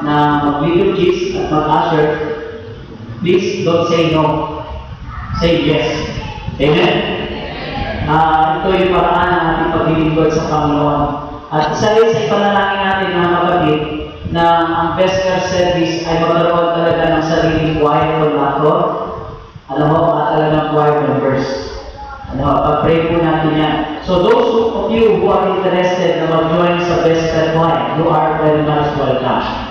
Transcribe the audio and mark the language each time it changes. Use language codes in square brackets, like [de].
[tl] na mag-liturgies at mag-usher, [en] please don't say no. Say yes. Amen? [tl] Ito yung paraan ng ating paglilingkod sa Panginoon. At isa rin sa ipanalangin natin mga kapatid na ang Vesper service ay magkaroon talaga ng sariling choir conductor. Alam mo, talagang choir members. Pag-pray po natin yan. [en] So those of you who are interested [tl] na mag-join sa Vesper choir, [en] you are very much welcome.